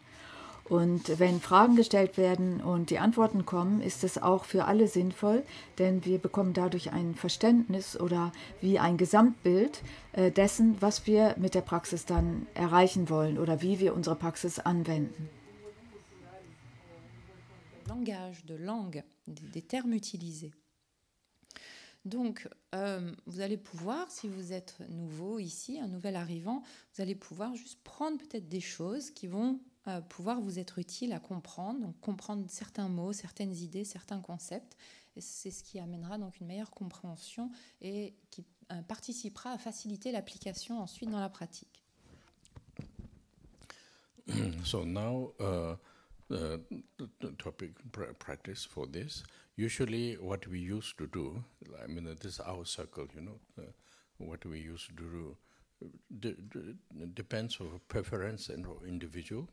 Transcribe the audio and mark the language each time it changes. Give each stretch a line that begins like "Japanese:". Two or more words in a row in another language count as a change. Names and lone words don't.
German: Und wenn Fragen gestellt werden und die Antworten kommen, ist es auch für alle sinnvoll, denn wir bekommen dadurch ein Verständnis oder wie ein Gesamtbild dessen, was wir mit der Praxis dann erreichen wollen oder wie wir unsere Praxis anwenden.
French: Langage, de langue, des termes utilisés. Donc, vous allez pouvoir, si vous êtes nouveau ici, un nouvel arrivant, vous allez pouvoir juste prendre peut-être des choses qui vont pouvoir vous être utiles à comprendre, donc comprendre certains mots, certaines idées, certains concepts. Et c'est ce qui amènera donc une meilleure compréhension et qui participera à faciliter l'application ensuite dans la pratique.
English: So now the topic practice for this. Usually what we used to do, I mean this is our circle, what we used to do depends on preference and individual.